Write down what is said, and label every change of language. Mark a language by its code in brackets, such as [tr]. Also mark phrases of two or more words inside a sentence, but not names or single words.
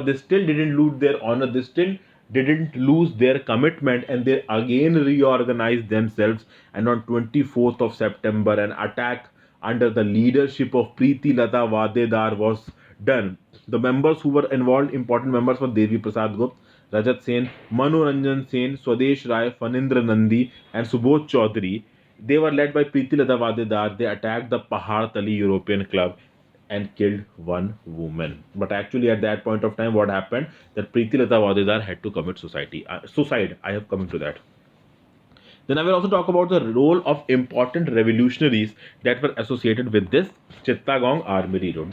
[en] They still didn't lose their honor. They still didn't lose their commitment, and they again reorganized themselves. And on 24th of September, an attack under the leadership of Preeti Lata Vadedar was done. The members who were involved, important members, were Devi Prasad Gupta, Rajat Sen, Manoranjan Sen, Swadesh Rai, Fanindra Nandi, and Subodh Chaudhary. They were led by Preeti Lata Vadedar. They attacked the Pahar Tali European Club and killed one woman. But actually, at that point of time, what happened? That Preeti Lata Vadedar had to commit suicide. I have come to that. Then I will also talk about the role of important revolutionaries that were associated with this Chittagong Armoury Raid.